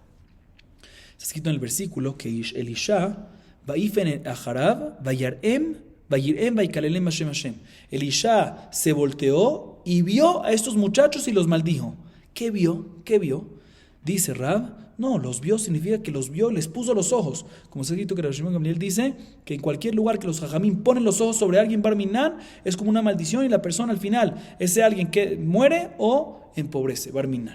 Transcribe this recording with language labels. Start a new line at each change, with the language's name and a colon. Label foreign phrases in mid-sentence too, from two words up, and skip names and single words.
Spanish: Está escrito en el versículo que Elisha
Hebrew: ויפן אחריו ויראם ויקללם השם השם.
Spanish: Elisha se volteó y vio a estos muchachos y los maldijo. ¿Qué vio? Dice Rab, no, los vio significa que los vio, les puso los ojos. Como se ha escrito que Rabbi Shimon Gamliel dice que en cualquier lugar que los jajamim ponen los ojos sobre alguien
Aramaic: בר מינן,
Spanish: es como una maldición y la persona al final es alguien que muere o empobrece,
Aramaic: בר מינן.